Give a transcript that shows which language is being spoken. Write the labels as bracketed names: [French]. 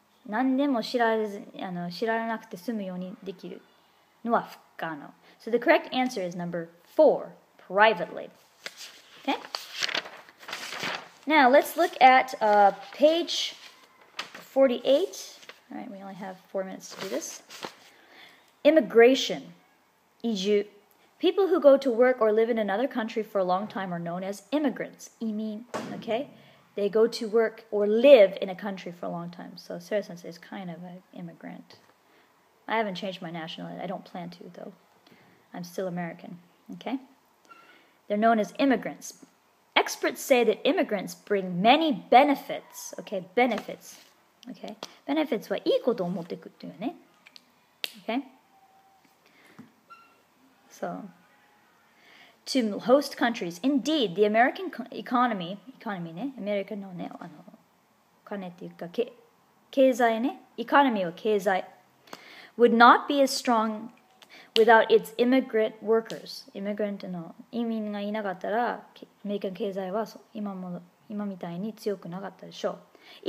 [Japanese] 何でも知らなくて済むようにできるのは不可能。 [English] So the correct answer is number 4, privately. Okay? Now let's look at page 48. All right, we only have 4 minutes to do this. Immigration, 移住. People who go to work or live in another country for a long time are known as immigrants. 移民, okay? They go to work or live in a country for a long time. So Sarah-sensei is kind of an immigrant. I haven't changed my nationality. I don't plan to, though. I'm still American, okay? They're known as immigrants. Experts say that immigrants bring many benefits, okay? Benefits, okay? [Japanese] Benefits はいいことを持ってくるというね. [English] Okay? So, to host countries. Indeed, the American economy [Japanese] ね、アメリカのね、お金っていうか、経済ね、 [English] economy は経済 would not be as strong without its immigrant workers. [Japanese] イミグラントの移民がいなかったら、アメリカの経済は今みたいに強くなかったでしょう。